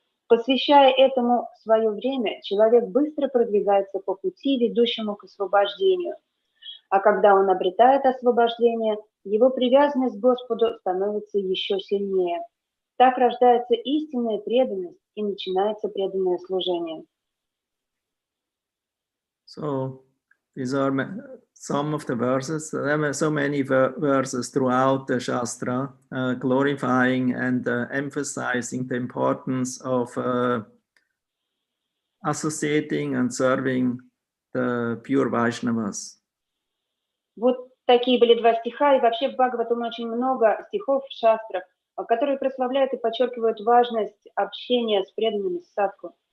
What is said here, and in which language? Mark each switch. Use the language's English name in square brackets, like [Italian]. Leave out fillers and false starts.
[Russian] Посвящая этому свое время, человек быстро продвигается по пути, ведущему к освобождению. А когда он обретает освобождение, его привязанность к Господу становится еще сильнее. Так рождается истинная преданность и начинается преданное служение. [English] So these are some of the verses. There are so many verses throughout the Shastra glorifying and emphasizing the importance of associating and serving the pure Vaishnavas. [Russian] Вот такие были два стиха, и вообще в Бхагаватам очень много стихов в шастрах, которые прославляют и подчеркивают важность общения с преданными садху.